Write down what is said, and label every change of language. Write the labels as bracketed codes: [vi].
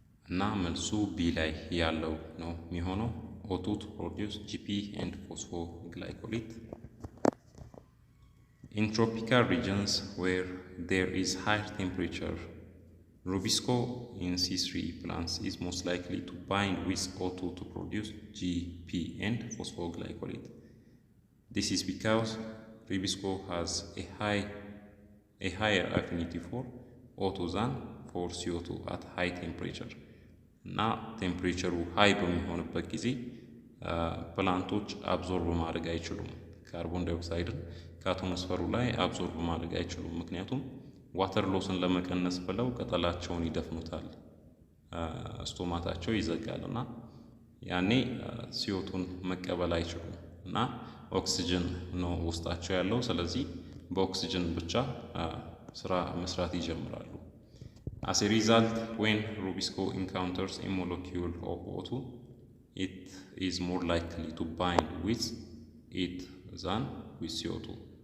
[am] እና መልሱ ቢ ላይ ያለው ነው የሚሆነው። [en] O2 to produce GP and phosphoglycolate. In tropical regions where there is higher temperature, Rubisco in C3 plants is most likely to bind with O2 to produce GP and phosphoglycolate. This is because Rubisco has a higher affinity for O2 than for CO2 at high temperature. [am] እና ቴምፕሬቸሩ ሃይ በሚሆንበት ጊዜ ፕላንቶች አብዞርብ ማድረግ አይችሉም። ካርቦን ዳይኦክሳይድን ከአቶሞስፈሩ ላይ አብዞርብ ማድረግ አይችሉም። ምክንያቱም ዋተር ሎስን ለመቀነስ ብለው ቅጠላቸውን ይደፍኑታል፣ ስቶማታቸው ይዘጋልና ያኔ CO2ን መቀበል አይችሉም እና ኦክሲጅን ነው ውስጣቸው ያለው። ስለዚህ በኦክሲጅን ብቻ ስራ መስራት ይጀምራሉ። [en] As a result, when Rubisco encounters a molecule of O2, it is more likely to bind with it than with CO2.